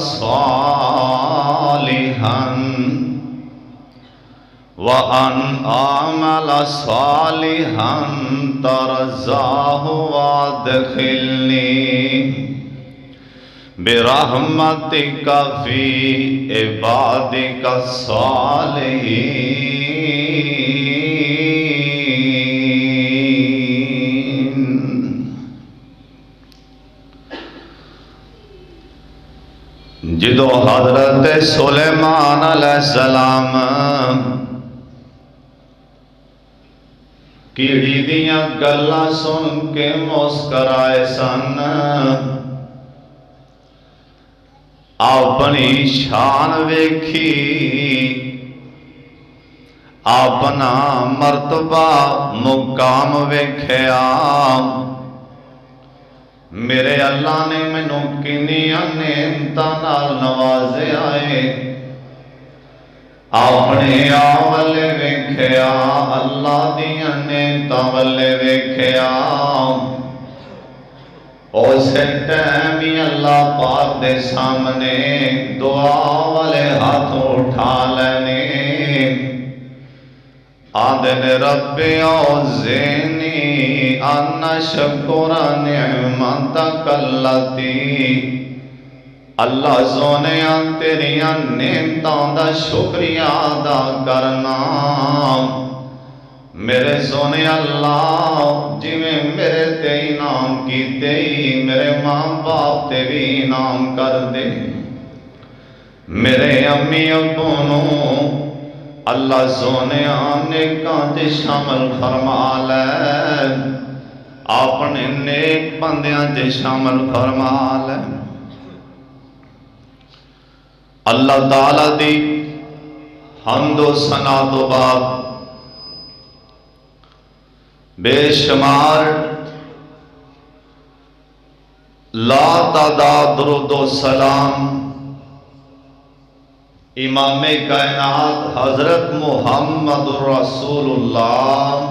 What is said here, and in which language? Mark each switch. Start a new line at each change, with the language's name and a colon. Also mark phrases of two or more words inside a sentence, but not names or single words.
Arabic: صالحا ترضاه وادخلني برحمتك في عبادك الصالحين۔
Punjabi: جدو حضرت سلیمان علیہ السلام کیڑی دیاں گلاں سن کے مسکرائے سن، اپنی شان ویکھی، اپنا مرتبہ مقام ویکھیا، میرے اللہ نے مینوں کنیاں نعمتاں نال نوازیا ہے۔ اپنے آپ والے ویکھیا، اللہ دیاں نعمتاں والے ویکھیا، اسے ٹائم ہی اللہ پاک دے سامنے دعا والے ہاتھ اٹھا لینے، آدھن
Arabic: رب اوزعنی ان اشکر نعمتک التی
Punjabi: اللہ سونے تیریاں نعمتاں دا شکریہ ادا کرنا میرے سونے اللہ جی میں میرے تے انعام کیتے ہی میرے ماں باپ تے بھی انعام کر دے میرے امی ابو نو اللہ سونے نیکاں تے شامل فرما لے اپنے نیک بندیاں تے شامل فرما لے اللہ تعالیٰ دی حمد و ثنا تو بعد بے شمار لا تعداد درود و سلام امام کائنات حضرت محمد رسول اللہ